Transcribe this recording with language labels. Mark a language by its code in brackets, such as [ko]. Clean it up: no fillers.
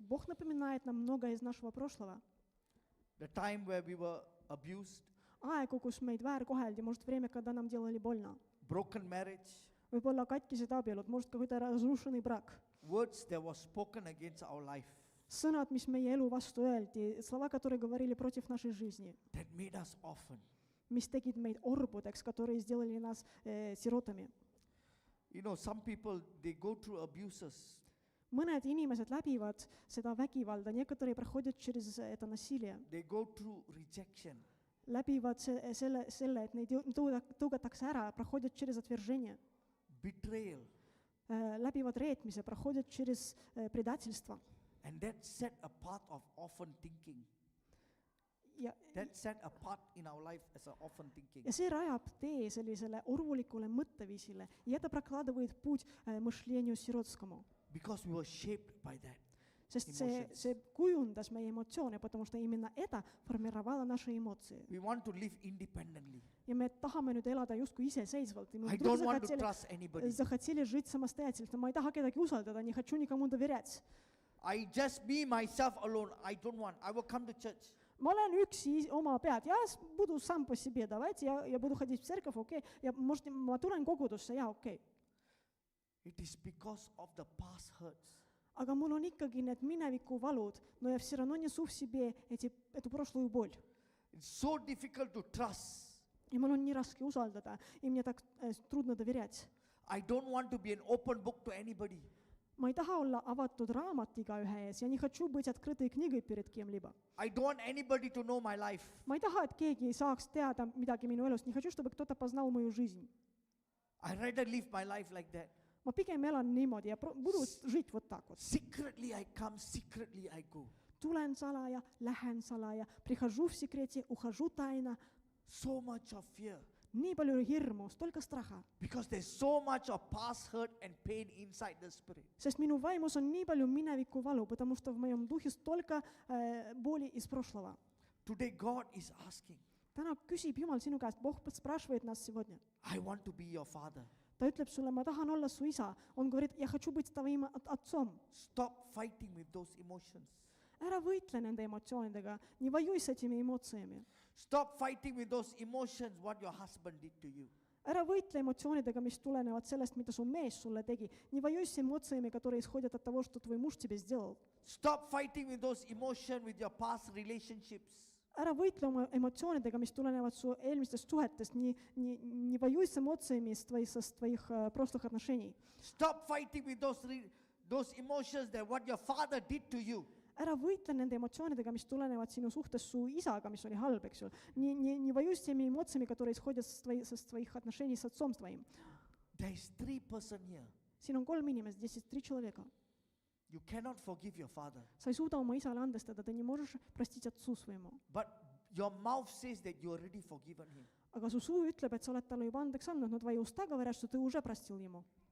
[ru] Бог напоминает нам многое из нашего прошлого. [en] The time where we were abused, [et] Aegu, kus meid väärkoheldi, [ru] может, время, когда нам делали больно. [en] broken marriage, [et] Võib-olla katkised abielud, [ru] может, какой-то разрушенный брак. [en] words that were spoken against our life [et] Sõnad, mis meie elu vastu öeldi, [ru] слова, которые говорили против нашей жизни, [en] that made us orphan. [et] mis tegid meid orbudeks, [ru] которые сделали нас sirotami. [en] You know, some people, they go through abuses. [et] Mõned inimesed läbivad seda vägivalda, [ru] некоторые проходят через это насилие, [en] They go through rejection. [et] läbivad selle, et neid tõugatakse ära, [ru] проходят через отвержение, [en] Betrayal. [et] läbivad reetmise, [ru] проходят через предательство. [en] And that set a part of orphan thinking. [et] Ja, [en] That set a part in our life as an orphan thinking. [et] ja see rajab tee sellisele orvulikule mõtteviisile. [ru] И это прокладывает путь мышлению сиротскому. [en] Because we were shaped by that. [et] Sest [en] Emotions. [et] see kujundas meie emotsioone, [ru] потому что именно это формировало наши эмоции. [en] We want to live independently. [et] Ja me tahame nüüd elada justkui iseseisvalt. [ru] И мы [en] I [ru] вдруг [en] don't want to trust anybody. [ru] захотели жить самостоятельно. [et] Ma ei taha kedagi usaldada, [ru] не хочу никому доверять. [en] I just be myself alone. I don't want. I will come to church. [et] Ma olen üksi oma pead. [ru] Я буду сам по себе. Давайте я буду ходить в церковь, окей. [et] Ja [ru] может, [et] ma tulen kogudusse, jaa, okei. [en] It is because of the past hurts. [et] Aga mul on ikkagi need mineviku valud, [ru] no я все равно несу в себе эту прошлую боль. [en] It's so difficult to trust. [et] И mul on nii raske usaldada, [ru] и мне так трудно доверять. [en] I don't want to be an open book to anybody. [et] Ma ei taha olla avatud raamat igaühe ees, [ru] я не хочу быть открытой книгой перед кем-либо. [en] I don't want anybody to know my life. [et] Ma ei taha, et keegi saaks teada midagi minu elust, [ru] не хочу, чтобы кто-то познал мою жизнь. [en] I rather live my life like that. [et] Ma pigem elan niimoodi ja [ru] буду жить вот так вот. [en] Secretly I come, secretly I go. [et] Tulen salaja, lähen salaja, [ru] прихожу в секрете, ухожу тайно. [en] So much of fear. [et] Nii palju hirmu, [ru] столько страха. [en] Because there's so much of past hurt and pain inside the spirit. [et] Sest minu vaimus on nii palju mineviku valu, [ru] потому что в моем духе столько боли из прошлого. [en] Today God is asking, [et] Täna küsib Jumal sinu käest, [ru] Бог спрашивает нас сегодня. [en] I want to be your father. [et] Ta ütleb sulle, ma tahan olla su isa. [ru] Он говорит, я хочу быть твоим отцом. [en] Stop fighting with those emotions. [et] Ära võitle nende emotsioonidega, [ru] не воюй с этими эмоциями. [en] Stop fighting with those emotions what your husband did to you. [et] Ära võitle emotsioonidega, mis tulenevad sellest, mida su mees sulle tegi. [ru] Не воюй с эмоциями, которые исходят от того, что твой муж тебе сделал. [en] Stop fighting with those emotions with your past relationships. [et] Ära võitle oma emotsioonidega, mis tulenevad su eelmistest suhetest. [ru] Не воюй с эмоциями из твоих прошлых отношений. [en] Stop fighting with those emotions that what your father did to you. [et] Ära võitle nende emotsioonidega, mis tulenevad sinu suhtes su isaga, mis oli halb, eks ju. [ru] Не воюй с теми эмоциями, которые исходят с твоих отношений с отцом твоим. [en] There is 3 persons here. [et] Siin on 3 inimest, [ru] здесь есть 3 человека. [en] You cannot forgive your father. [et] Sa ei suuda oma isale andestada, [ru] ты не можешь простить отцу своему. [en] But your mouth says that you already forgiven him. [et] Aga su suu ütleb, et sa oled talle juba andeks andnud, [ru] no твои уста говорят, что ты уже простил ему.